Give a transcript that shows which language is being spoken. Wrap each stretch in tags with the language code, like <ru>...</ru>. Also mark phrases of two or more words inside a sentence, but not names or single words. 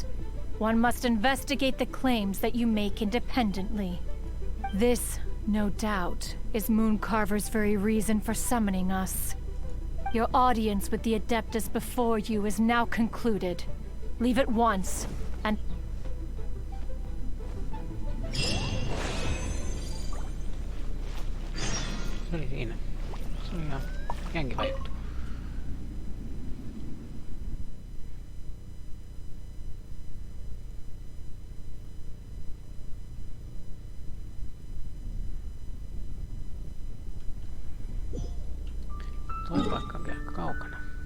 <en>One must investigate the claims that you make independently. This, no doubt, is Mooncarver's very reason for summoning us. Your audience with the Adeptus before you is now concluded. Leave at once, and...</en> <fi>Se oli siinä. Se oli ihan kiva juttu. Toi paikka on vielä aika kaukana.</fi>